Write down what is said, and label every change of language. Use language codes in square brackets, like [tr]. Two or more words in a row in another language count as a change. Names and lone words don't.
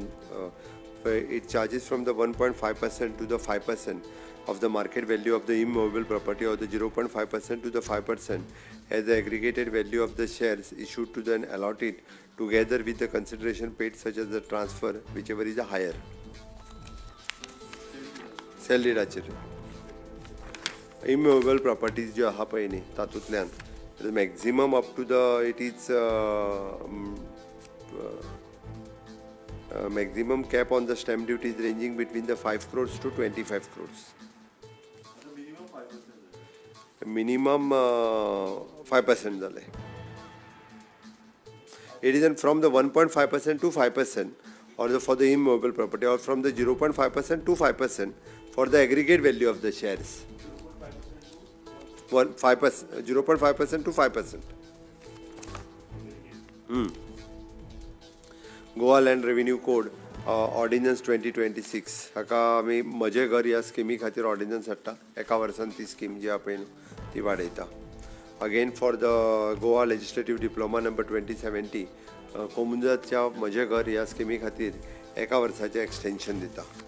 [en] It charges from the 1.5% to the 5% of the market value of the immovable property or the 0.5% to the 5% as the aggregated value of the shares issued to the allotted together with the consideration paid such as the transfer whichever is the higher. Sell deed immovable properties [kok] ज्यो आहा पळय न्ही तातूंतल्यान [en] maximum up to the it is maximum cap on the stamp duty is ranging between the 5 crores to 25 crores. [kok] मिनिमम 5% जाले. [en] It is from the 1.5% to 5% or for the immovable property or from the 0.5% to 5% for the aggregate value of the shares. 0.5% to 5%. [kok] गोवा लँड रेव्हेन्यू कोड ऑर्डिनन्स 2026 हाका आमी म्हजें घर ह्या स्किमी खातीर ऑर्डिनन्स हाडटा. एका वर्सान ती स्कीम जी आहा पळय ती वाडयता. [en] again for the Goa Legislative Diploma number 2070 [kok] कोमुंजाच्या म्हजें घर ह्या स्किमी खातीर एका वर्साचें एक्सटेन्शन दिता.